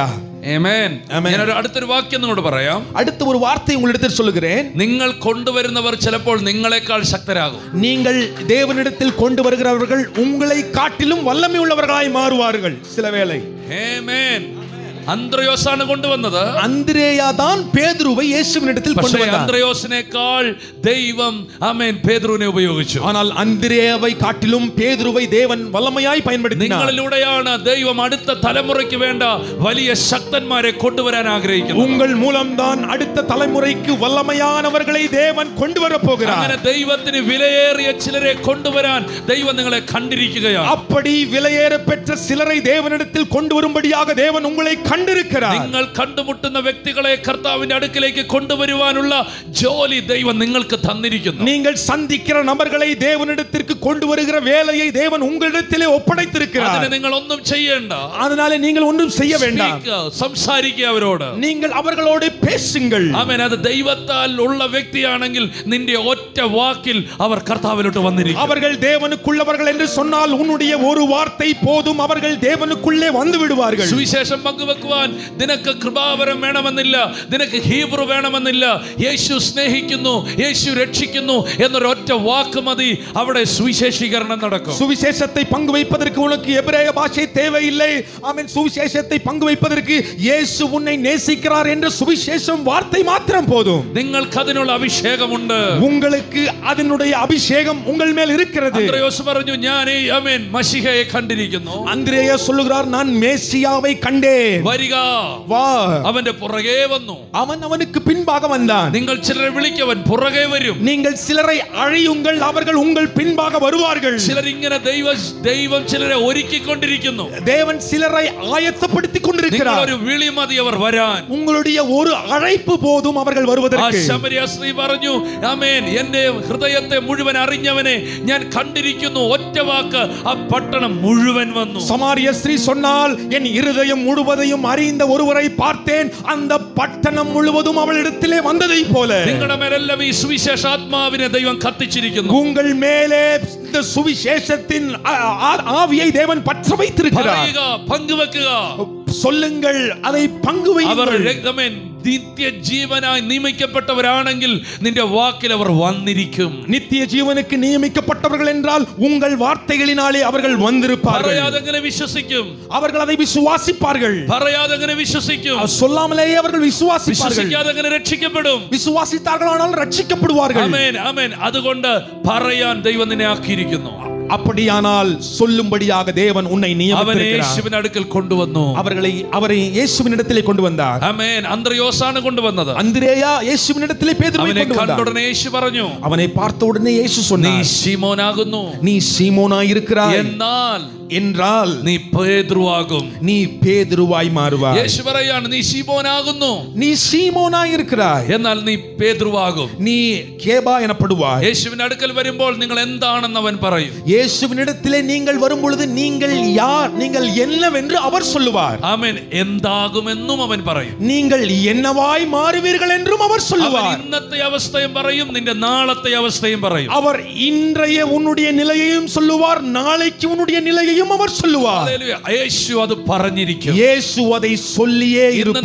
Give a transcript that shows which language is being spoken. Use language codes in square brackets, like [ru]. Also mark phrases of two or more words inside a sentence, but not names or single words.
[ml] ആമേൻ. ഞാൻ അടുത്തൊരു വാക്യം നിങ്ങളോട് പറയാം. [ta] அடுத்த ஒரு வார்த்தை உங்களிடத்தில் சொல்லுகிறேன். [ml] നിങ്ങൾ കൊണ്ടുവരുന്നവർ ചിലപ്പോൾ നിങ്ങളെക്കാൾ ശക്തരാകും. [ta] நீங்கள் தேவனிடத்தில் கொண்டு வருகிறவர்கள் உங்களை காட்டிலும் வல்லமை உள்ளவர்களாய் மாறுவார்கள் சில வேளை. [ml] ആമേൻ. അന്ത്രയോസാണ് കൊണ്ടുവന്നത്. [ta] അന്ത്രേയ தான் பேதுருவை இயேசுவினிடத்தில் கொண்டு வந்தார். [ml] അന്ത്രയോസിനേക്കാൾ ദൈവം ആമേൻ പേതുരുവിനെ ഉപയോഗിച്ചു. [ta] ஆனால் അന്ത്രേയவை காட்டிலும் பேதுருவை தேவன் வல்லமையாய் பயன்படுத்தினார். [ml] നിങ്ങളിലൂടെയാണ് ദൈവം അടുത്ത തലമുറയ്ക്ക് വേണ്ട വലിയ ശക്തന്മാരെ കൊണ്ടുവരാൻ ആഗ്രഹിക്കുന്നത്. [ta] உங்கள் மூலம்தான் அடுத்த தலைமுறைக்கு வல்லமையானவர்களை தேவன் கொண்டு வர போகிறார். [ml] അങ്ങനെ ദൈവത്തിന് വിലയേറിയ ചിലരെ കൊണ്ടുവരാൻ ദൈവം നിങ്ങളെ കണ്ടിരിക്കുകയാണ്. [ta] அப்படி விலையேற பெற்ற சிலரை தேவனிடத்தில் கொண்டு வரும்படியாக தேவன் உங்களை கண்டிருக்கிறார். [ml] നിങ്ങൾ കണ്ടുമുട്ടുന്ന വ്യക്തികളെ കർത്താവിന്റെ അടുക്കലേക്ക് കൊണ്ടുവരുവാനുള്ള ജോലി ദൈവം നിങ്ങൾക്ക് തന്നിരിക്കുന്നു. [ta] நீங்கள் சந்திக்கிற நபர்களை தேவனிடத்திற்கு கொண்டு வருகிற வேலையை தேவன் உங்களிடத்திலே ஒப்படைத்திருக்கிறார். [ml] അതിനെ നിങ്ങൾ ഒന്നും ചെയ്യേണ്ട. [ta] அதனால நீங்கள் ஒன்றும் செய்ய வேண்டாம். [ml] സംസാരിക്കുക അവരോട്. [ta] நீங்கள் அவர்களோடு பேசுங்கள். [ml] ആമേൻ. അത് ദൈവത്താൽ ഉള്ള വ്യക്തിയാണെങ്കിൽ നിന്റെ ഒറ്റ വാക്കിൽ അവർ കർത്താവിലോട്ട് വന്നിരിക്കും. [ta] அவர்கள் தேவனுக்குள்ளவர்கள் என்று சொன்னால் உன்னுடைய ஒரு வார்த்தை போதும், அவர்கள் தேவனுக்குள்ளே வந்து விடுவார்கள். [ml] സുവിശേഷം പങ്കുവെക്കുവാൻ കേൾക്കുവാൻ നിനക്ക് കൃപാവരം വേണമെന്നില്ല, നിനക്ക് ഹീബ്രു വേണമെന്നില്ല. യേശു സ്നേഹിക്കുന്നു, യേശു രക്ഷിക്കുന്നു എന്നൊരൊറ്റ വാക്ക് മതി, അവിടെ സുവിശേഷീകരണം നടക്കും. [ta] சுவிசேஷத்தை பங்கு வைப்பதற்கு உனக்கு எபிரேய பாஷை தேவையில்லை. ஆமென். சுவிசேஷத்தை பங்கு வைப்பதற்கு இயேசு உன்னை நேசிக்கிறார் என்ற சுவிசேஷம் வார்த்தை மாத்திரம் போதும். [ml] നിങ്ങൾക്ക് അതിനുള്ള അഭിഷേകമുണ്ട്. [ta] உங்களுக்கு அதனுடைய அபிஷேகம் உங்கள் மேல் இருக்கிறது. [ml] അന്ത്രയോസ് പറഞ്ഞു, ഞാൻ ആമേൻ മശിഹയെ കണ്ടിരിക്കുന്നു. [ta] அந்திரேயா சொல்லுகிறார், நான் மேசியாவை கண்டேன். [ml] വരിക, [ta] வா. [ml] അവന്റെ പുറകെ വന്നു. [ta] அவன் அவனுக்கு பின்பாக வந்தான். [ml] നിങ്ങൾ ചിലരെ വിളിക്കവൻ പുറകെ വരും. [ta] நீங்கள் சிலரை அழையுங்கள், அவர்கள் உங்கள் பின்பாக வருவார்கள். [ml] ചിലർ ഇങ്ങനെ ദൈവം ചിലരെ ഒരുക്കിക്കൊണ്ടിരിക്കുന്നു. [ta] தேவன் சிலரை ஆயத்தப்படுத்திக் கொண்டிருக்கிறார். [ml] ഒരു വിളി മതി അവർ വരാൻ. [ta] உங்களுடைய ஒரு அழைப்பு போதும் அவர்கள் வருவதற்கு. [ml] ശമരിയ സ്ത്രീ പറഞ്ഞു, ആമേൻ, എന്റെ ഹൃദയത്തെ മുഴുവൻ അറിഞ്ഞവനെ ഞാൻ കണ്ടിരിക്കുന്നു. ഒറ്റ വാക്ക് ആ പട്ടണം മുഴുവൻ വന്നു. [ta] சமாரிய ஸ்திரீ சொன்னால், என் இருதயம் முழுவதையும் அறிந்த ஒருவரை பார்த்தேன், அந்த பட்டணம் முழுவதும் அவளிடத்திலே வந்ததை போல. [ml] നിങ്ങളുടെ മേലെല്ലാം ഈ സുവിശേഷ ആത്മാവിനെ ദൈവം കത്തിച്ചിരിക്കുന്നു. [ta] உங்கள் மேலே இந்த சுவிசேஷத்தின் ஆவியை தேவன் பற்ற வைத்திருக்கிறார். [ml] പങ്കുവെക്കുക, [ta] சொல்லுங்கள், அதை பங்கு வையுங்கள். [ml] നിത്യ ജീവനായി നിയമിക്കപ്പെട്ടവരാണെങ്കിൽ നിന്റെ വാക്കിൽ അവർ വന്നിരിക്കും. [ta] நித்திய ஜீவனுக்கு நியமிக்கப்பட்டவர்கள் என்றால் உங்கள் வார்த்தைகளினாலே அவர்கள் வந்திருப்பார்கள். [ml] പറയാതെങ്ങനെ വിശ്വസിക്കും? [ta] அவர்கள் அதை விசுவாசிப்பார்கள். [ml] പറയാതെങ്ങനെ വിശ്വസിക്കും? [ta] சொல்லாமலேயே அவர்கள் விசுவாசிப்பார்கள். [ml] വിശ്വസിക്കാതെങ്ങനെ രക്ഷിക്കപ്പെടും? [ta] விசுவாசித்தார்களானால் ரட்சிக்கப்படுவார்கள். [ml] ആമേൻ, ആമേൻ. അതുകൊണ്ട് പറയാൻ ദൈവം നിന്നെ ആക്കിയിരിക്കുന്നു. [ta] அப்படியானால் சொல்லும்படியாக தேவன் உன்னை நியமித்திருக்கிறார். [ml] യേശുവിന്റെ അടുക്കൽ കൊണ്ടുവന്നു. [ta] அவரை இயேசுவினிடத்திலே கொண்டு வந்தார். [ml] ആമേൻ. അന്ത്രയോസാണ് കൊണ്ടുവന്നത്. [ta] അந்திரேயா இயேசுவினிடத்திலே பேதுருவை கொண்டு வந்தார். [ml] കണ്ട ഉടനെ യേശു പറഞ്ഞു, [ta] அவனை பார்த்த உடனே இயேசு சொன்னார், [ml] നീ ശിമോനാകുന്നു. [ta] நீ சீமோனாய் இருக்கிறாய். என்றால் [ml] നീ പേതുരുവാകും. [ta] நீ பேதுருவாய் மாறுவாய். [ml] യേശു പറയാണ്, നീ ശിമോനാകുന്നു. [ta] நீ சீமோனாய் இருக்கிறாய். [ml] എന്നാൽ നീ പേതുരുവാകും. [ta] நீ கேபா எனப்படுவாய். [ml] യേശുവിന്റെ അടുക്കൽ വരുമ്പോൾ നിങ്ങൾ എന്താണെന്ന് അവൻ പറയും. [ta] இயேசுவினிடத்திலே நீங்கள் வரும் பொழுது நீங்கள் யார், நீங்கள் என்னவென்று அவர் சொல்லுவார். [ml] ആമേൻ. എന്താകുമെന്നും അവൻ പറയും. [ta] நீங்கள் என்னவாய் மாறுவீர்கள் என்றும் அவர் சொல்லுவார். [ml] ഇന്നത്തെ അവസ്ഥയും പറയും, നിന്റെ നാളത്തെ അവസ്ഥയും പറയും. [ta] அவர் இன்றைய உன்னுடைய நிலையையும் சொல்லுவார், நாளைக்கு உன்னுடைய நிலையையும் அவர் சொல்லுவார். [ml] ഹല്ലേലൂയ. യേശു അത് പറഞ്ഞിരിക്കും. [ta] യേശു அதை சொல்லியே இருப்பார்.